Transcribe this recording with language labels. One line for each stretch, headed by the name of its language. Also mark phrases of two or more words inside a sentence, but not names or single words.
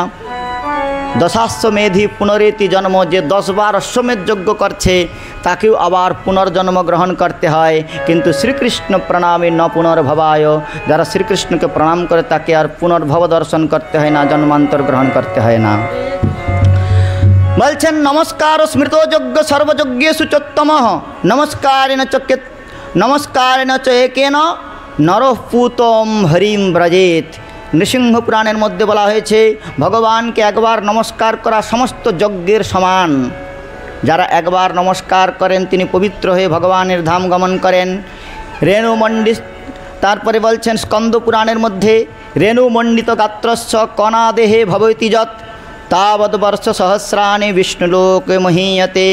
Sanskrit: দশাশ্বমেধি পুনরেতি জন্ম,
Bangla: যে 10 বার অশ্বমেধ যজ্ঞ করছে তাকেও আবার পুনর্জন্ম গ্রহণ করতে হয়। কিন্তু
Sanskrit: শ্রীকৃষ্ণ প্রণামে ন পুনর্ভবায়,
Bangla: যারা শ্রীকৃষ্ণকে প্রণাম করে তাকে আর পুনর্ভব দর্শন করতে হয় না, জন্মান্তর গ্রহণ করতে হয় না।
Sanskrit: বলছেন নমস্কার স্মৃত যজ্ঞ সর্বযজ্ঞেষু চোত্তম, নমস্কারেণ চ একেন নরঃ পূতম হরিম ব্রজেত।
Bangla: নৃসিংহ পুরাণের মধ্যে বলা হয়েছে ভগবানকে একবার নমস্কার করা সমস্ত যজ্ঞের সমান। যারা একবার নমস্কার করেন তিনি পবিত্র হয়ে ভগবানের ধাম গমন করেন।
Sanskrit: রেণুমণ্ডিত,
Bangla: তারপরে বলছেন স্কন্দ পুরাণের মধ্যে
Sanskrit: রেণুমণ্ডিত গাত্রস্য কণাদেহে ভবতি যৎ তাবৎ বর্ষ সহস্রাণি বিষ্ণুলোকে মহীয়তে।